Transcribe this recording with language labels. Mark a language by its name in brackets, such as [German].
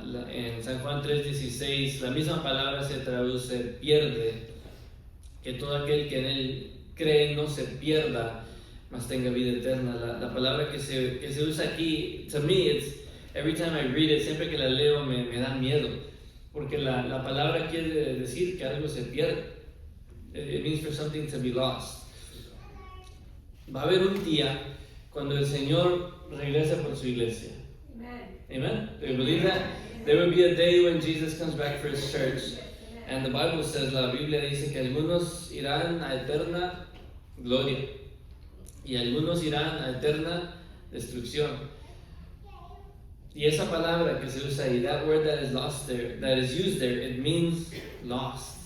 [Spanish] En San Juan 3:16, la misma palabra se traduce pierde, que todo aquel que en él cree no se pierda, mas tenga vida eterna. La palabra que se usa aquí, [English] to me, every time I read it, [Spanish] siempre que la leo me da miedo, porque la palabra quiere decir que algo se pierde. [English] It means for something to be lost. [Spanish] Va a haber un día cuando el Señor regrese por su iglesia. [English] Amen? Do you believe that? There will be a day when Jesus comes back for his church. And the Bible says, [Spanish] la Biblia dice que algunos irán a eterna gloria y algunos irán a eterna destrucción. Y esa palabra que se usa ahí, [English] that word that is lost there, that is used there, it means lost.